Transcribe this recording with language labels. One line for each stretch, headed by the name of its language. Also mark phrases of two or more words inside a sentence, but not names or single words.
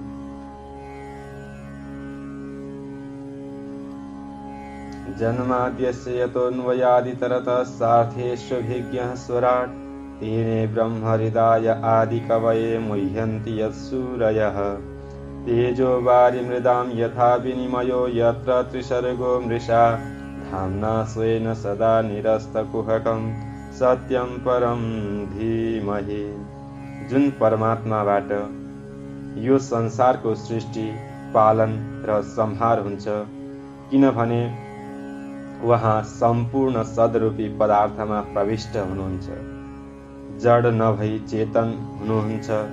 Sanskrit: जन्माद्यस्य यतोऽन्वयादितरतः सार्थेष्वभिज्ञः स्वराट् तेने ब्रह्म हृदय आदि कवये मुह्यन्ति यत्सूरयः। तेजो वारिमृदां यथा विनिमयो यत्र त्रिसर्गो मृषा धाम्ना स्वेन सदा निरस्तकुहकम् सत्यम परम धीमहि।
Nepali: जुन परमात्माबाट यो संसारको सृष्टि पालन र संहार हुन्छ, किनभने उहाँ सम्पूर्ण सदरूपी पदार्थमा प्रविष्ट हुनुहुन्छ, जड नभई चेतन हुनुहुन्छ,